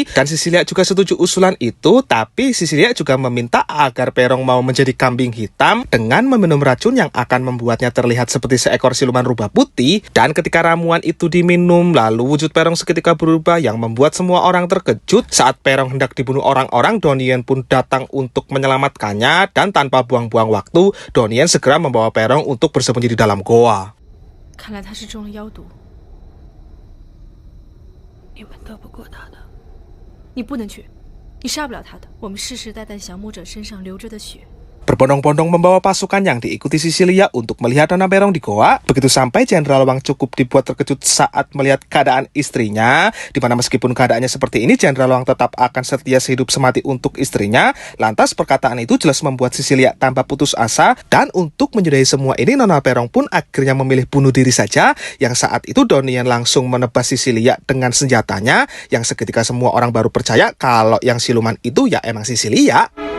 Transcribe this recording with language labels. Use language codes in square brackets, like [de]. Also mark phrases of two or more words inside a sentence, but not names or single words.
[id] Dan Cecilia juga setuju usulan itu, tapi Cecilia juga meminta agar Peirong mau menjadi kambing hitam dengan meminum racun yang akan membuatnya terlihat seperti seekor siluman rubah putih. Dan ketika ramuan itu diminum, lalu wujud Peirong seketika berubah yang membuat semua orang terkejut. Saat Peirong hendak dibunuh orang-orang, Donnie pun datang untuk menyelamatkannya, dan tanpa buang-buang waktu, Donnie segera membawa Peirong untuk bersembunyi di dalam goa. [zh] 看来他是中了妖毒，你们斗不过他的。你不能去，你杀不了他的。我们世世代代降魔者身上流着的血。 [id] Berbondong-bondong membawa pasukan yang diikuti Cecilia untuk melihat Nana Peirong di goa. Begitu sampai Jenderal Wang cukup dibuat terkejut saat melihat keadaan istrinya, dimana meskipun keadaannya seperti ini, Jenderal Wang tetap akan setia sehidup semati untuk istrinya. Lantas perkataan itu jelas membuat Cecilia tambah putus asa, dan untuk menyudahi semua ini Nana Peirong pun akhirnya memilih bunuh diri saja, yang saat itu Donnie langsung menebas Cecilia dengan senjatanya, yang seketika semua orang baru percaya kalau yang siluman itu ya emang Cecilia.